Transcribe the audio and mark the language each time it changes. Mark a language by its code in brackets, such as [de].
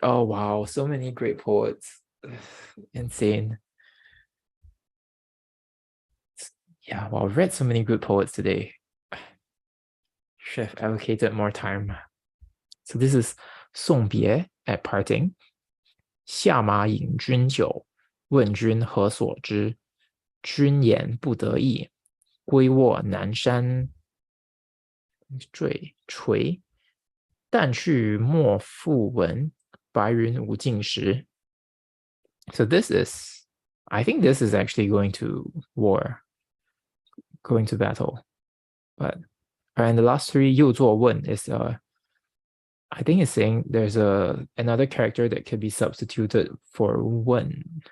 [en] Oh wow, so many great poets. Insane. Yeah, well, I've read so many good poets today. Should have allocated more time. So this is 送别 at parting. [zh] 下马饮君酒，问君何所之？君言不得意，归卧南山垂。但去莫复闻，白云无尽时。 [en] So I think this is actually going to war, going to battle. But and the last three, [zh] 又作问 [en] is I think it's saying there's another character that could be substituted for 问.